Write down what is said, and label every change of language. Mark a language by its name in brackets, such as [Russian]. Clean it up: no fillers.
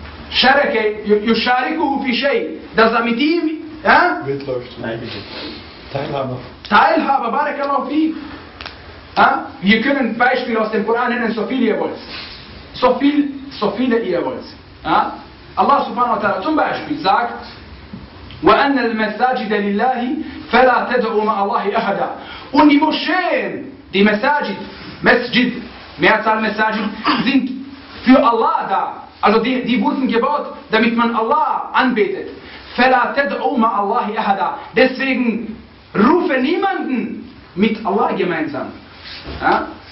[Arabic] Schereke, Yushariku Fischei, [German] dass er mit ihm mitläuft. Teilhaber. Teilhaber, Barakallahu Fi. Wir können Beispiele aus dem Koran nennen, so viel ihr wollt. so viele ihr wollt. Ja? [Arabic] Allah subhanahu wa ta'ala [German] zum Beispiel sagt, [Arabic] وَأَنَّ الْمَسَاجِدَ لِلَّهِ فَلَا تَدْعُوا مَعَ اللَّهِ أَحَدًا. [German] Und die Moscheen, die Masajid, Masjid, Mehrzahl Masajid, sind für Allah da. Also die wurden gebaut, damit man Allah anbetet. [Arabic] فَلَا تَدْعُوا مَعَ اللَّهِ أَحَدًا. [German] Deswegen rufe niemanden mit Allah gemeinsam. Ja?